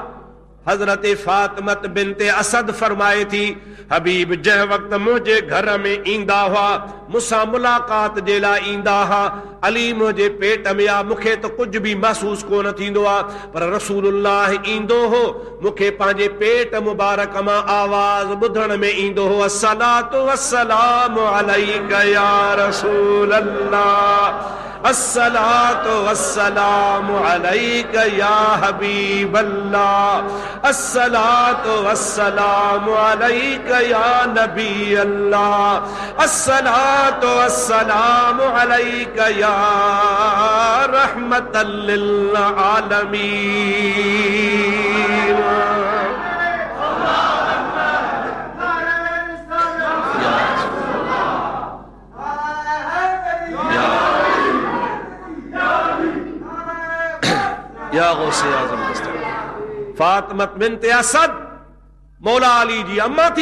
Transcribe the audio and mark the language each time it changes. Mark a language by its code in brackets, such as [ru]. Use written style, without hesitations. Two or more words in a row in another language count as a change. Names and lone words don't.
[sd] हज़रत फातिमत बिन्ते असद फरमाए थी, हबीब जंहिं वक़्त मुंहिंजे घर में ईंदा हुआ, मूंसां मुलाक़ात जे लाइ ईंदा हुआ, अली मुंहिंजे पेट में आ, मूंखे त कुझु बि महसूस कोन थींदो आहे। पर रसूलुल्लाह ईंदो हो, मूंखे पंहिंजे पेट मुबारक मां आवाज़ ॿुधण में ईंदो हो, [ar] الصلاة والسلام عليك يا رسول الله. الصلاة والسلام عليك يا حبيب الله، الصلاة والسلام عليك يا نبي الله، الصلاة والسلام عليك يا رحمة للعالمين. [sd] या गौसे आज़म फातिमत बिन्ते असद मौला अली जी अम्मा थी